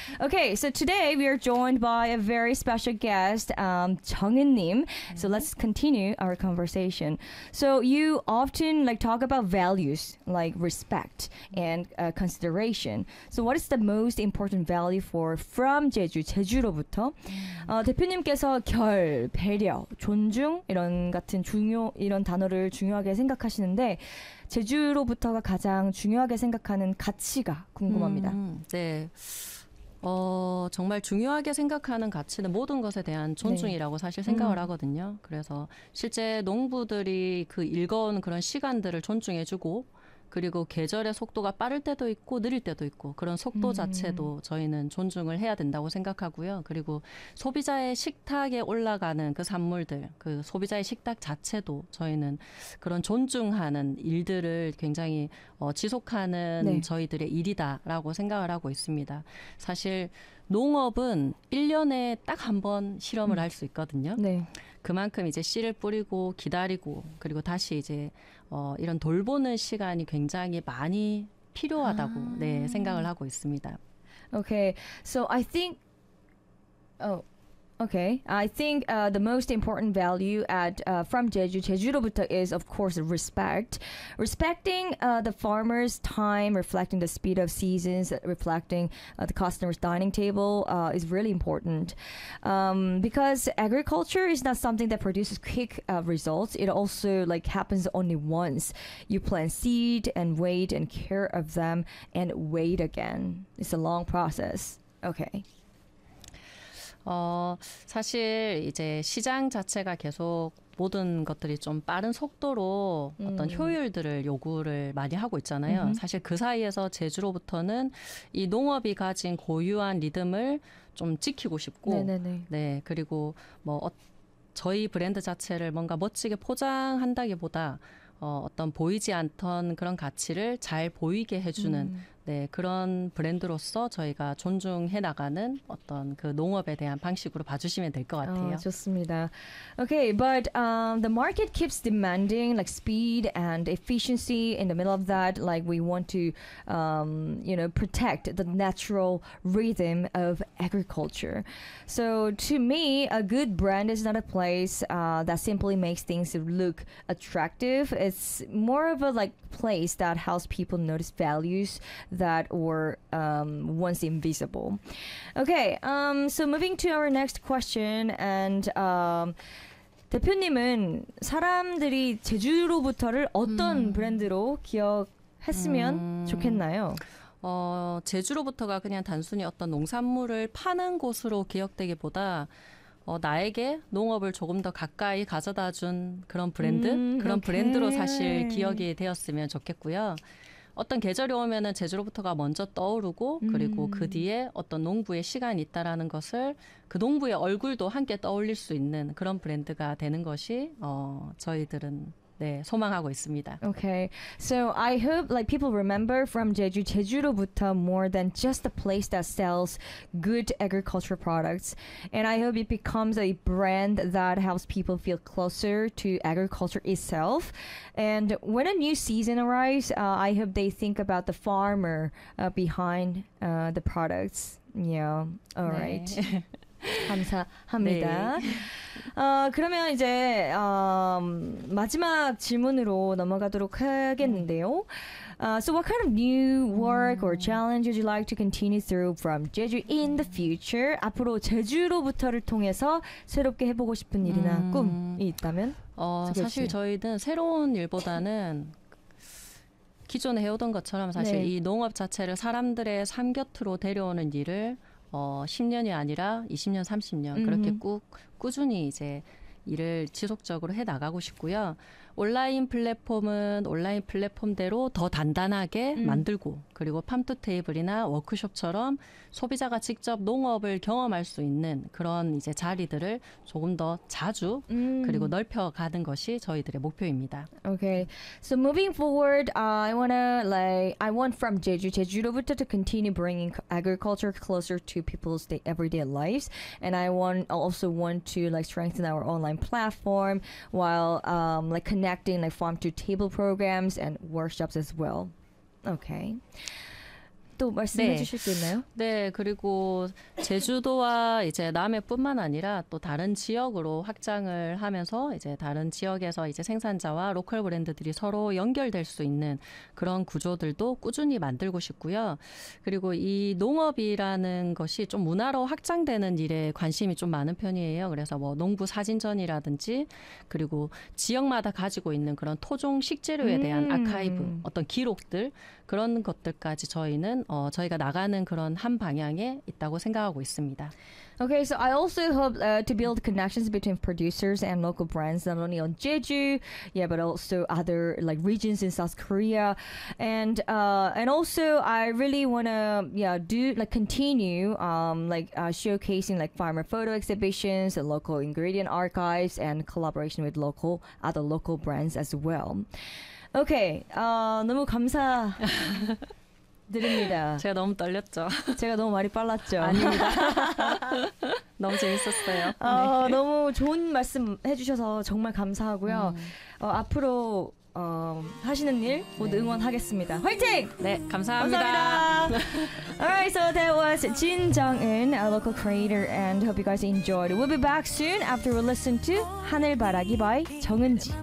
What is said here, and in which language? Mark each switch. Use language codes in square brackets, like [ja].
[en] Okay, so today we are joined by a very special guest, Jeongin Nim. Mm-hmm. So let's continue our conversation. So you often like talk about values like respect and consideration. So what is the most important value for from Jeju, 제주로부터? [ko] 대표님께서 결, 배려, 존중 이런 같은 중요 이런 단어를 중요하게 생각하시는데 제주로부터가 가장 중요하게 생각하는 가치가 궁금합니다. 네. 정말 중요하게 생각하는 가치는 모든 것에 대한 존중이라고 네. 사실 생각을 하거든요. 그래서 실제 농부들이 그 일건 그런 시간들을 존중해주고 그리고 계절의 속도가 빠를 때도 있고 느릴 때도 있고 그런 속도 자체도 저희는 존중을 해야 된다고 생각하고요. 그리고 소비자의 식탁에 올라가는 그 산물들, 그 소비자의 식탁 자체도 저희는 그런 존중하는 일들을 굉장히 지속하는 네. 저희들의 일이다라고 생각을 하고 있습니다. 사실 농업은 1년에 딱 한 번 실험을 할 수 있거든요. 네. 그만큼 이제 씨를 뿌리고 기다리고 그리고 다시 이제 이런 돌보는 시간이 굉장히 많이 필요하다고 아. 네, 생각을 하고 있습니다. [en] Okay. So I think okay. I think the most important value at from Jeju, 제주로부터 is of course respect. Respecting the farmer's time, reflecting the speed of seasons, reflecting the customer's dining table is really important. Because agriculture is not something that produces quick results. It also like happens only once. You plant seed and wait and care of them and wait again. It's a long process. Okay. [ko] 사실 이제 시장 자체가 계속 모든 것들이 좀 빠른 속도로 어떤 효율들을 요구를 많이 하고 있잖아요. 사실 그 사이에서 제주로부터는 이 농업이 가진 고유한 리듬을 좀 지키고 싶고 네네네. 네, 그리고 뭐 저희 브랜드 자체를 뭔가 멋지게 포장한다기보다 어떤 보이지 않던 그런 가치를 잘 보이게 해주는 네, 그런 브랜드로서 저희가 존중해 나가는 어떤 그 농업에 대한 방식으로 봐주시면 될 것 같아요. 좋습니다. [en] Okay, but the market keeps demanding like speed and efficiency. In the middle of that, like we want to, you know, protect the natural rhythm of agriculture. So to me, a good brand is not a place that simply makes things look attractive. It's more of a like place that helps people notice values that were once invisible. Okay, so moving to our next question. [ko] And 대표님은 사람들이 제주로부터를 어떤 브랜드로 기억했으면 좋겠나요? 제주로부터가 그냥 단순히 어떤 농산물을 파는 곳으로 기억되기보다 나에게 농업을 조금 더 가까이 가져다준 그런 브랜드? 그런 오케이. 브랜드로 사실 기억이 되었으면 좋겠고요. 어떤 계절이 오면은 제주로부터가 먼저 떠오르고 그리고 그 뒤에 어떤 농부의 시간이 있다라는 것을 그 농부의 얼굴도 함께 떠올릴 수 있는 그런 브랜드가 되는 것이 저희들은 네, 소망하고 있습니다. [en] Okay. So I hope like people remember from Jeju, 제주로부터 more than just a place that sells good agricultural products. And I hope it becomes a brand that helps people feel closer to agriculture itself. And when a new season arrives, I hope they think about the farmer behind the products. Yeah. All right. [ko] 감사합니다. 네. 그러면 이제 마지막 질문으로 넘어가도록 하겠는데요. [en] So what kind of new work or challenge would you like to continue through from Jeju in the future? [ko] 앞으로 제주로부터를 통해서 새롭게 해보고 싶은 일이나 꿈이 있다면? 사실 저희는 새로운 일보다는 기존에 해오던 것처럼 사실 네. 이 농업 자체를 사람들의 삶 곁으로 데려오는 일을 10년이 아니라 20년, 30년 그렇게 꾸준히 이제 일을 지속적으로 해나가고 싶고요. 온라인 플랫폼은 온라인 플랫폼대로 더 단단하게 만들고 그리고 팜투테이블이나 워크숍처럼 소비자가 직접 농업을 경험할 수 있는 그런 이제 자리들을 조금 더 자주 그리고 넓혀가는 것이 저희들의 목표입니다. [en] Okay, so moving forward, I want from Jeju, 제주로부터 to continue bringing agriculture closer to people's everyday lives, and I also want to like strengthen our online platform while like connecting connecting like farm to table programs and workshops as well. [ko] Okay. 또 말씀해 네. 주실 수 있나요? 네, 그리고 제주도와 이제 남해뿐만 아니라 또 다른 지역으로 확장을 하면서 이제 다른 지역에서 이제 생산자와 로컬 브랜드들이 서로 연결될 수 있는 그런 구조들도 꾸준히 만들고 싶고요. 그리고 이 농업이라는 것이 좀 문화로 확장되는 일에 관심이 좀 많은 편이에요. 그래서 뭐 농부 사진전이라든지 그리고 지역마다 가지고 있는 그런 토종 식재료에 대한 아카이브, 어떤 기록들 그런 것들까지 저희는 저희가 나가는 그런 한 방향에 있다고 생각하고 있습니다. Okay, so I also hope to build connections between producers and local brands, not only on Jeju, yeah, but also other like regions in South Korea, and also I really wanna yeah do like continue showcasing like farmer photo exhibitions, and local ingredient archives, and collaboration with local other local brands as well. Okay, 너무 감사. 드립니다. 제가 너무 떨렸죠. 제가 너무 말이 빨랐죠. 아닙니다. 너무 재밌었어요. 너무 좋은 말씀 해주셔서 정말 감사하고요. 앞으로 하시는 일 모두 네. 응원하겠습니다. 화이팅! 네, 감사합니다. 감사합니다. [en] Alright, so that was Jin Jung-un, a local creator, and hope you guys enjoyed. We'll be back soon after we listen to 하늘바라기 by 정은지.